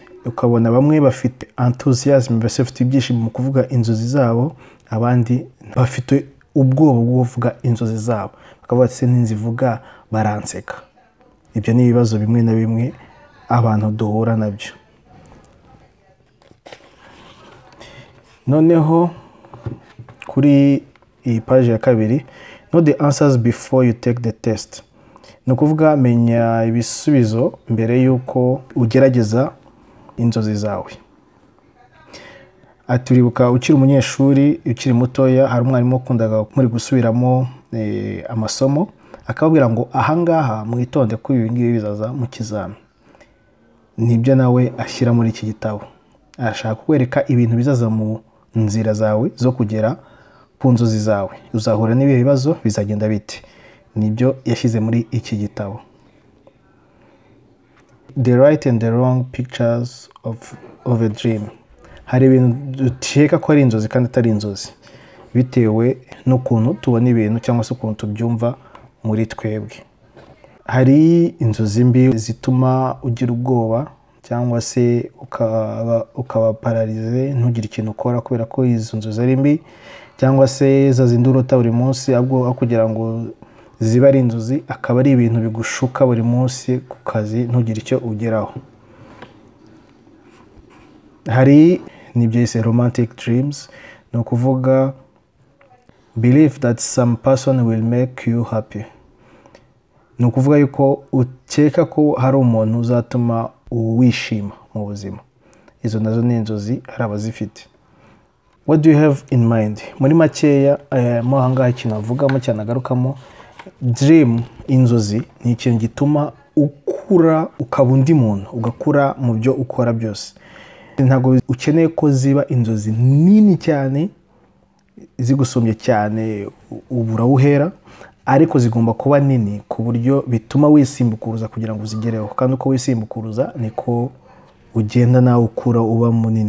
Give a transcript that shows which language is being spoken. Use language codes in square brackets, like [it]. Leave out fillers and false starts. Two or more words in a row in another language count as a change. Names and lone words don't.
[rw] Ukabona bamwe bafite enthusiasm, bafite ibyishimo mu kuvuga inzozi zabo, abandi bafite ubwoba bwo kuvuga inzozi zabo, bakavuga ati ninzivuga baranseka. Ibyo ni ibibazo bimwe na bimwe abantu duhura nabyo. Noneho kuri iyi page ya kabiri, [en] know the answers before you take the test. [rw] No kuvuga menya ibisubizo mbere yuko ugerageza inzozi zawe. Aturibuka ukiri umunyeshuri, ukiri mutoya, hari umwarimu ukundaga muri gusubiramo amasomo, akababwira ngo ahangaha mwitonde ko ibi ngibi bizaza mu kizami. Nibyo nawe ashyira muri iki gitabo. Arashaka kwereka ibintu bizaza mu nzira zawe zo kugera ku nzozi zawe. Uzahura n'ibi bibazo, bizagenda bite? Nibyo yashyize muri iki gitabo. [en] The right and the wrong pictures of a dream. [rw] Hari ibintu duteka ko ari inzozi kandi atari inzozi. bitewe n'ukuntu tubona ibintu cyangwa se ukuntu tubyumva muri twebwe. Hari inzozi mbi zituma ugira ubwoba cyangwa se ukaba pararize ntugire ikintu ukora kubera ko izo nzozi ari mbi, cyangwa se za zindi urota buri munsi aho kugira ngo ziba ari inzozi akaba ari ibintu bigushuka buri munsi ku kazi ntugire icyo ugeraho. Hari n'ibyo yise [en] romantic dreams, [rw] ni ukuvuga [en] believe that some person will make you happy. [rw] Ni ukuvuga yuko ukeka ko hari umuntu uzatuma wishima mu buzima. Izo nazo ni inzozi hari abazifite. [en] What do you have in mind? [rw] Muri makeya mo hangaha ikintu avugamo cyane agarukamo, dream, inzozi ni ikintu gituma ukura ukaba undi muntu, ugakura mu byo ukora byose. Ntabwo ukeneye ko ziba inzozi nini cyane zigusumbye cyane ubura uhera, ariko zigomba kuba nini ku buryo bituma wisimbukuruza kugira ngo uzigereho, kandi uko wisimbukuruza niko ugenda nawe ukura uba munini.